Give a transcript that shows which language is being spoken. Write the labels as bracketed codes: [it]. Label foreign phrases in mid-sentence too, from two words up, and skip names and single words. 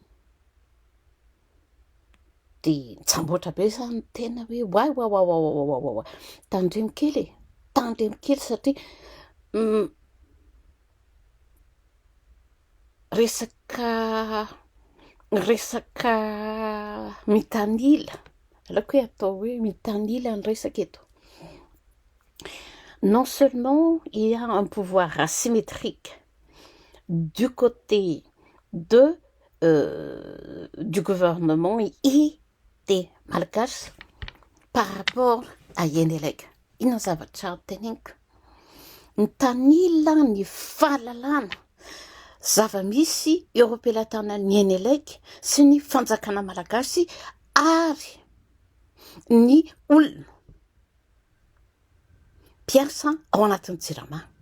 [mg] Dia nitsamboatra be zany tena hoe wa tandremo-kely satria resaka mitanila, alako hoe atao hoe mitanila ny resaka eto. [fr] Non seulement il y a un pouvoir asymétrique du côté du gouvernement et des Malgaches par rapport à NELEC. [mg] Inona zavatra teneniko? Mitanila ny fahalalana zava-misy eo am-pelatana ny NELEC sy ny fanjakana malagasy ary ny olona mpiasa ao anatin'ny jirama.